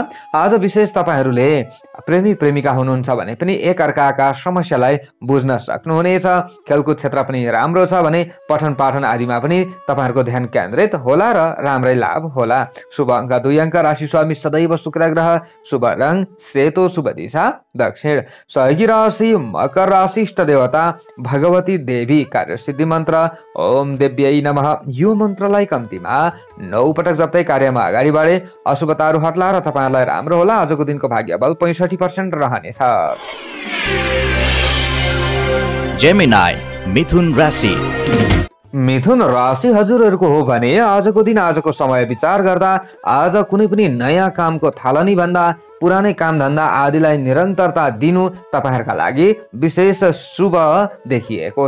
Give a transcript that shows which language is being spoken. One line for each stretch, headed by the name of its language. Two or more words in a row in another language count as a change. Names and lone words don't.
Nepali: आज विशेष तपाईहरूले प्रेमी प्रेमिका हुनुहुन्छ भने पनि एकअर्काका समस्यालाई बुझ्न सक्नुहुनेछ। खेलकुद क्षेत्र पनि राम्रो छ भने पठन पाठन आदिमा पनि तपाईहरूको ध्यान केन्द्रित होला र राम्रै लाभ होला। शुभ अङ्क 2 अङ्क, राशि स्वामी सदैव शुक्र ग्रह, शुभ रङ सेतो, शुभ दिशा दक्षिण, सहयोगी राशि मकर राशि, इष्ट देवता भगवती देवी, कार्यसिद्धि मन्त्र
Sanskrit: ओम देव्यै नमः
Nepali: यो मन्त्रलाई कम्तीमा 9 पटक जप्दै कार्यमा अगाडि बढे अशुभताहरू हट्ला र तपाईँहरूलाई राम्रो होला। आजको दिनको भाग्यबल 65% रहनेछ। जेमिनाई मिथुन राशि। मिथुन राशि हजुरहरूको हो भने आजको दिन आजको समय विचार गर्दा आज कुनै पनि नयाँ कामको थालनी भन्दा पुरानै काम धन्दा आदिलाई निरन्तरता दिनु तपाईँहरूका लागि विशेष शुभ देखिएको छ।